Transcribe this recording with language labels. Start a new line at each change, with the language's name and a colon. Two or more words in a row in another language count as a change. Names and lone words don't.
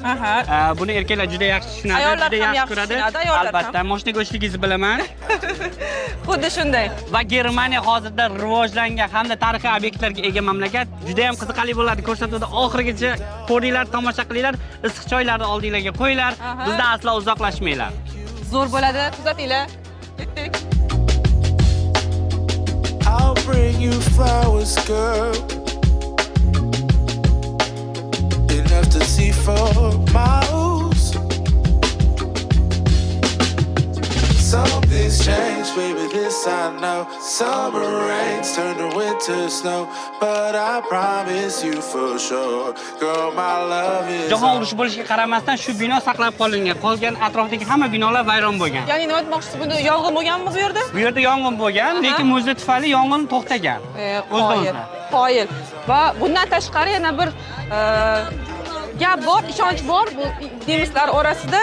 Uzbek: Buni erkaklar juda yaxshi tushunadi, juda yaxshi ko'radi. Albatta, mashina go'shligingizni bilaman. Xuddi shunday. Va Germaniya hozirda rivojlangan hamda tarixiy obyektlarga ega mamlakat. Juda ham qiziqarli bo'ladi. Ko'rsatuvda oxirigacha ko'ringlar, tomosha qilinglar, issiq choylarni oldinglarga qo'yinglar. Bizdan aslo uzoqlashmanglar. Zo'r bo'ladi, kuzatinglar.
English: I'll bring you flowers, girl. Enough to see for miles. Something's changed, baby, this I know. Summer rains turn to winter snow, but I promise you for sure, girl, my love is.
Uzbek: Jahon urushi bo'lishiga qaramasdan shu bino saqlab qolingan. Qolgan atrofdagi hamma binolar vayron bo'lgan. Ya'ni nima aytmoqchisiz? Bunda yong'in bo'lganmi bu yerda? Bu yerda yong'in bo'lgan, lekin muzla tufayli yong'in to'xtagan. Qoyil. Va bundan tashqari yana bir gap bor, ishonch bor bu nemislar orasida.